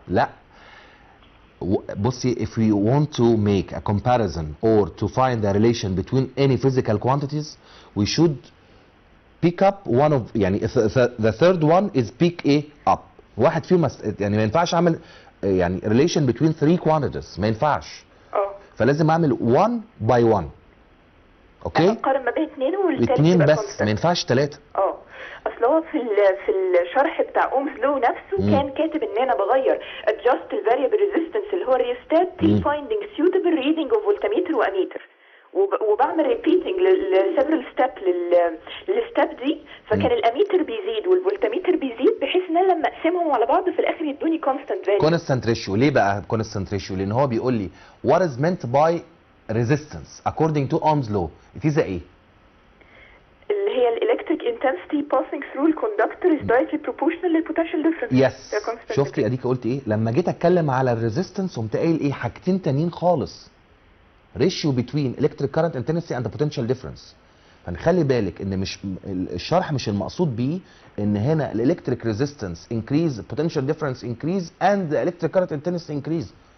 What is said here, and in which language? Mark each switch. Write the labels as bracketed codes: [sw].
[ar] لا بصي، [en] if we want to make a comparison or to find a relation between any physical quantities we should pick up one of [ar] يعني [en] the third one is pick A up. [ar] واحد فيهم يعني ما ينفعش اعمل يعني [en] relation between three quantities، [ar] ما ينفعش. فلازم اعمل [en] one by one. [ar] اوكي؟ اقارن ما بين اثنين والثالث اثنين بس، ما ينفعش ثلاثه. اصل هو في الشرح بتاع اومز لو نفسه كان كاتب ان انا بغير [en] adjust the variable resistance [ar] اللي هو الريوستات [en] till finding suitable reading of voltmeter [ar] واميتر، وبعمل ريبيتنج لسيفرال ستيب للستيب دي. فكان الاميتر بيزيد والفولتميتر بيزيد بحيث ان انا لما اقسمهم على بعض في الاخر يدوني كونستانت فاليو. [en] Constant ratio. [ar] ليه بقى كونستانت ريشيو؟ لان هو بيقول لي [en] what is meant by resistance according to Ohm's law. it is [ar] ايه؟ اللي هي [en] الالكتريك intensity passing through the conductor is directly proportional للبوتنشال difference. Yes. [ar] شفتي اديك قلت ايه؟ لما جيت اتكلم على الريزيستنس قمت قايل ايه؟ حاجتين تانيين خالص. [en] ratio between electric current intensity and the potential difference. [ar] فنخلي بالك ان مش الشرح مش المقصود بيه ان هنا [en] الالكتريك resistance increase potential difference increase and the electric current intensity increase.